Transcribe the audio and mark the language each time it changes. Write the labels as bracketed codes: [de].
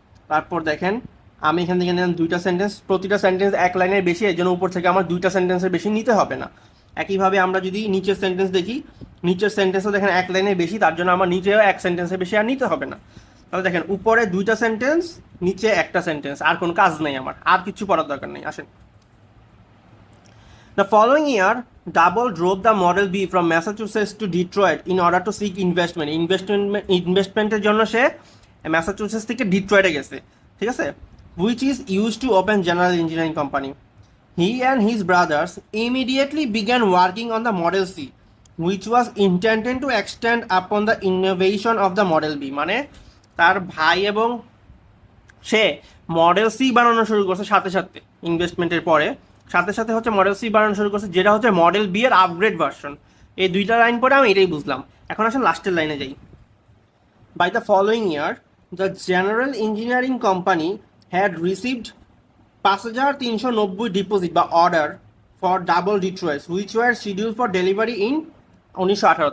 [bn] তারপর দেখেন আমি এখান থেকে নিলাম 2টা সেন্টেন্স, প্রতিটা সেন্টেন্স 1 লাইনের বেশি, এর জন্য উপর থেকে আমার 2টা সেন্টেন্সের বেশি নিতে হবে না। একইভাবে আমরা যদি নিচের সেন্টেন্স দেখি, নিচের সেন্টেন্সও দেখেন 1 লাইনের বেশি, তার জন্য আমার নিচেও 1 সেন্টেন্সের বেশি আর নিতে হবে না। তাহলে দেখেন উপরে 2টা সেন্টেন্স, নিচে 1টা সেন্টেন্স, আর কোনো কাজ নেই আমার, আর কিছু পড়ার দরকার নেই। আসেন, [en] The following year, Doble drove the Model B from Massachusetts to Detroit in order to seek investment. [bn] ইনভেস্টমেন্টের জন্য সে ম্যাসাচুসেটস থেকে ডিট্রয়েটে গেছে, ঠিক আছে, [en] which is used to open general engineering company. He and his brothers immediately began working on the Model C, which was intended to extend upon the innovation of the Model B. [bn] মানে তার ভাই এবং সে model C বানানো শুরু করছে সাথে সাথে, ইনভেস্টমেন্টের পরে সাথে সাথে হচ্ছে মডেল সি বানানো শুরু করছে, যেটা হচ্ছে মডেল বি এর আপগ্রেড ভার্সন। এই 2টা লাইন পরে আমি এটাই বুঝলাম। এখন আসলে লাস্টের লাইনে যাই। [en] By the following year the general engineering company had received 5,390 deposit বা order for double Detroits which were schedule for delivery in 1918।